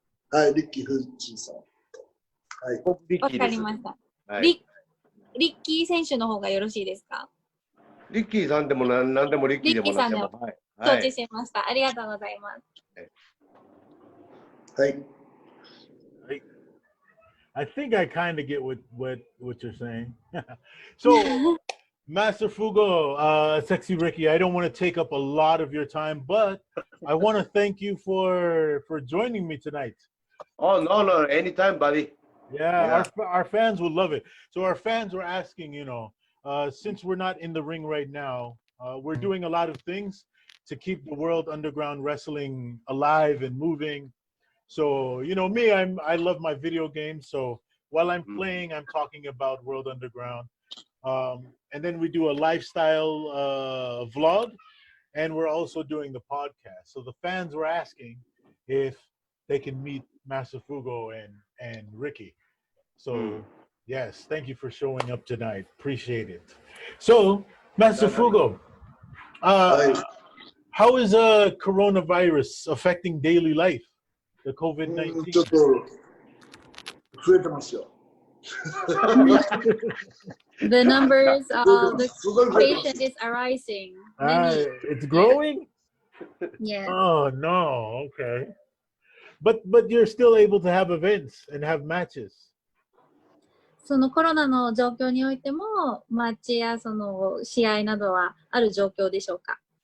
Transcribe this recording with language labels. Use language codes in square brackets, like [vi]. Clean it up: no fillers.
[ja] はい、リッキー・フジさん。はい。わかりました。はい、リッキー選手の方がよろしいですか？リッキーさんでもなんでもリッキーでもなくても。はい。承知しました。ありがとうございます。はい。 [en] I think I kind of get what you're saying. So, Master Fugo, Sexy Ricky, I don't want to take up a lot of your time, but I want to thank you for joining me tonight. Oh, no, anytime, buddy. Yeah. Our fans will love it. So our fans were asking, since we're not in the ring right now, we're doing a lot of things to keep the World Underground Wrestling alive and moving. So, me, I love my video games. So while I'm playing, I'm talking about World Underground. And then we do a lifestyle vlog, and we're also doing the podcast. So the fans were asking if they can meet Master Fugo and Ricky. So, yes, thank you for showing up tonight. Appreciate it. So, Master Fugo, how is coronavirus affecting daily life? The COVID-19. [ja] ちょっと増えてますよ。 [en] The numbers of the patient is arising. It's growing? Yes. Oh, no. Okay. But you're still able to have events and have matches. [ja] そのコロナの状況においても、マッチやその試合などはある状況でしょうか？